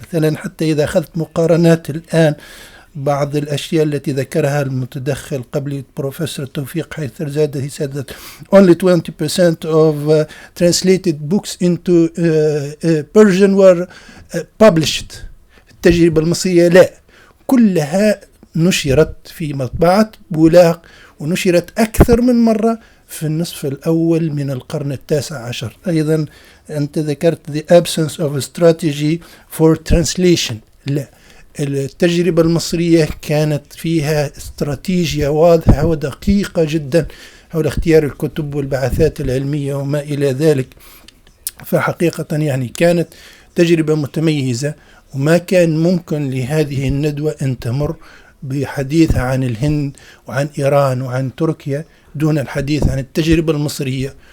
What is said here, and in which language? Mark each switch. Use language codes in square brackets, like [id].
[ar] مثلا حتى إذا أخذت مقارنات الآن بعض الأشياء التي ذكرها المتدخل قبل بروفيسور توفيق حيدر زادة، [en] he said that only 20% of translated books into Persian were published. [ar] التجربة المصرية لا، كلها نشرت في مطبعة بولاق ونشرت أكثر من مرة في النصف الأول من القرن التاسع عشر. أيضا أنت ذكرت [en] the absence of a strategy for translation. [ar] لا، التجربة المصرية كانت فيها استراتيجية واضحة ودقيقة جدا حول اختيار الكتب والبعثات العلمية وما إلى ذلك. فحقيقة يعني كانت تجربة متميزة، وما كان ممكن لهذه الندوة أن تمر بحديث عن الهند وعن إيران وعن تركيا دون الحديث عن التجربة المصرية